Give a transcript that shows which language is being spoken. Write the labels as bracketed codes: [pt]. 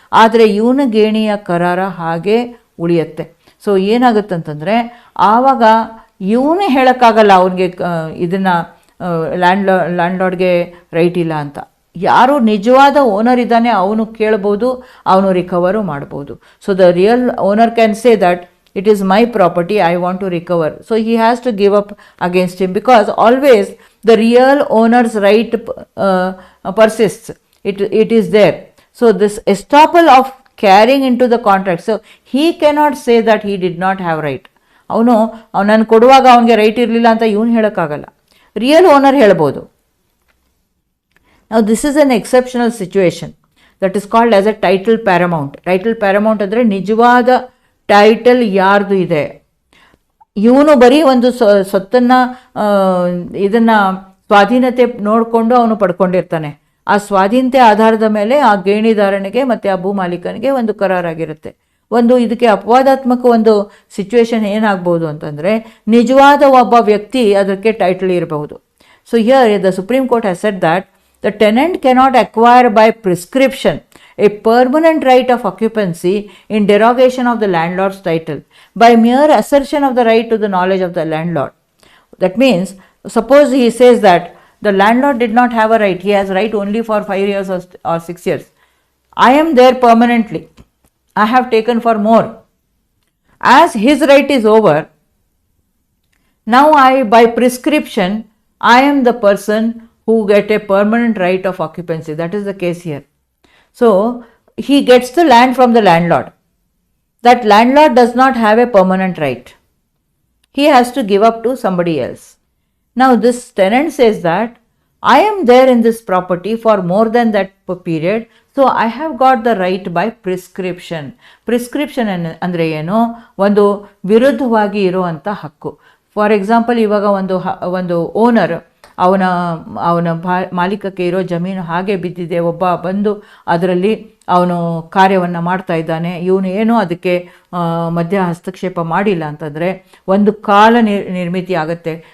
[kn] ಆದರೆ ಇವನ ಗೇಣಿಯ ಕರಾರ ಹಾಗೆ ಉಳಿಯುತ್ತೆ. ಸೊ ಏನಾಗುತ್ತಂತಂದರೆ ಆವಾಗ ಇವನೇ ಹೇಳೋಕ್ಕಾಗಲ್ಲ ಅವನಿಗೆ ಇದನ್ನು ಲ್ಯಾಂಡ್ಲಾರ್ಡ್ಗೆ ರೈಟ್ ಇಲ್ಲ ಅಂತ. ಯಾರು ನಿಜವಾದ ಓನರ್ ಇದ್ದಾನೆ ಅವನು ಕೇಳ್ಬೋದು, ಅವನು ರಿಕವರು ಮಾಡ್ಬೋದು. [en] So the real owner can say that it is my property, I want to recover. So he has to give up against him, because always the real owner's right persists. It is there. So this estoppel of carrying into the contract, so he cannot say that he did not have right. [kn] ಅವನು ನಾನು ಕೊಡುವಾಗ ಅವನಿಗೆ right ಇರಲಿಲ್ಲ ಅಂತ ಇವನು ಹೇಳೋಕ್ಕಾಗಲ್ಲ, real owner ಹೇಳ್ಬೋದು. [en] Now this is an exceptional situation that is called as a title paramount. [kn] Title paramount ಅಂದರೆ ನಿಜವಾದ ಟೈಟಲ್ ಯಾರ್ದು ಇದೆ, ಇವನು ಬರೀ ಒಂದು ಸೊತ್ತನ್ನು ಇದನ್ನು ಸ್ವಾಧೀನತೆ ನೋಡಿಕೊಂಡು ಅವನು ಪಡ್ಕೊಂಡಿರ್ತಾನೆ. ಆ ಸ್ವಾಧೀನತೆ ಆಧಾರದ ಮೇಲೆ ಆ ಗೇಣಿದಾರನಿಗೆ ಮತ್ತು ಆ ಭೂ ಮಾಲೀಕನಿಗೆ ಒಂದು ಕರಾರಾಗಿರುತ್ತೆ. ಒಂದು ಇದಕ್ಕೆ ಅಪವಾದಾತ್ಮಕ ಒಂದು ಸಿಚುವೇಶನ್ ಏನಾಗ್ಬೋದು ಅಂತಂದರೆ, ನಿಜವಾದ ಒಬ್ಬ ವ್ಯಕ್ತಿ ಅದಕ್ಕೆ ಟೈಟಲ್ ಇರಬಹುದು. [en] So here the Supreme Court has said that the tenant cannot acquire by prescription a permanent right of occupancy in derogation of the landlord's title by mere assertion of the right to the knowledge of the landlord. That means, suppose he says that the landlord did not have a right, he has right only for 5 years or 6 years. I am there permanently, I have taken for more. As his right is over, now by prescription, I am the person who get a permanent right of occupancy. That is the case here. So he gets the land from the landlord. That landlord does not have a permanent right. He has to give up to somebody else. Now this tenant says that I am there in this property for more than that period, so I have got the right by prescription. [kn] Prescription ಅಂದರೆ ಏನು, ಒಂದು ವಿರುದ್ಧವಾಗಿ ಇರುವಂಥ ಹಕ್ಕು. For example, ಇವಾಗ ಒಂದು owner ಅವನ ಮಾಲೀಕಕ್ಕೆ ಇರೋ ಜಮೀನು ಹಾಗೆ ಬಿದ್ದಿದೆ, ಒಬ್ಬ ಬಂದು ಅದರಲ್ಲಿ ಅವನು ಕಾರ್ಯವನ್ನು ಮಾಡ್ತಾ ಇದ್ದಾನೆ, ಇವನು ಏನೂ ಅದಕ್ಕೆ ಮಧ್ಯ ಹಸ್ತಕ್ಷೇಪ ಮಾಡಿಲ್ಲ ಅಂತಂದರೆ ಒಂದು ಕಾಲ ನಿರ್ಮಿತಿ ಆಗುತ್ತೆ.